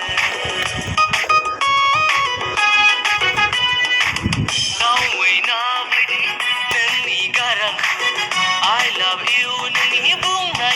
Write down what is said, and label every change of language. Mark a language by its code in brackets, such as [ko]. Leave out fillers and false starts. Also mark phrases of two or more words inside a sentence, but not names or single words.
[brx] गावैना बायदि नोंनि गारांखौ [en] I love you [brx] नोंनि बुंनाय